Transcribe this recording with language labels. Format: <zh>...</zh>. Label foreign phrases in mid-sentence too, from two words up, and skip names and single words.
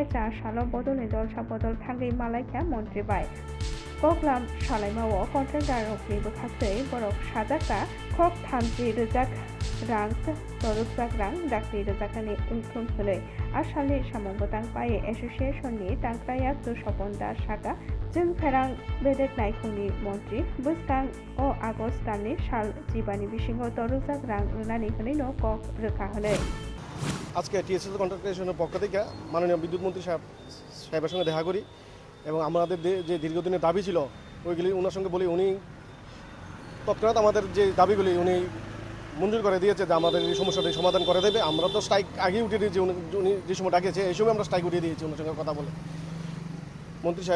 <trp>चा साल बदलनि दलसा बदल थांगै मालायखा मन्त्रि बाय कक्लाम सालायमावो कन्ट्रेक्टर रकनि बोखारदै बरक साजाका खक 30 रोजाक रां तरुजाक रां दाख्रि रोजाकानि उनख्रुम होलै आसालनि सामुंबोतां पाये एसोसिएशननि तांक्राया दुसपन दास साका जोंफेरां बेदेक नायखंनि मन्त्रि बुस्तां अ आगस्ट दाननि साल जिबानि बिसिङाव तरुजाक रां रुनानै होनायनो कक रोखा होलै</trp> <bn>আজকে টিএসএল কন্ট্রাক্টেশনের পক্ষ থেকে মাননীয় বিদ্যুৎ মন্ত্রী সাহেবের সঙ্গে দেখা করি এবং আমাদের যে দীর্ঘদিনের দাবি ছিল ওইগুলি ওনার সঙ্গে বলি উনি তৎক্ষণাৎ আমাদের যে দাবিগুলি উনি মঞ্জুর করে দিয়েছে যে আমাদের এই সমস্যাটি সমাধান করে দেবে আমরা তো স্ট্রাইক আগেই উঠিয়ে দিয়েছি উনি যে সময় ডাকিয়েছে এই সময় আমরা স্ট্রাইক উঠিয়ে দিয়েছি ওনার সঙ্গে কথা বলে মন্ত্রী সাহেব</bn>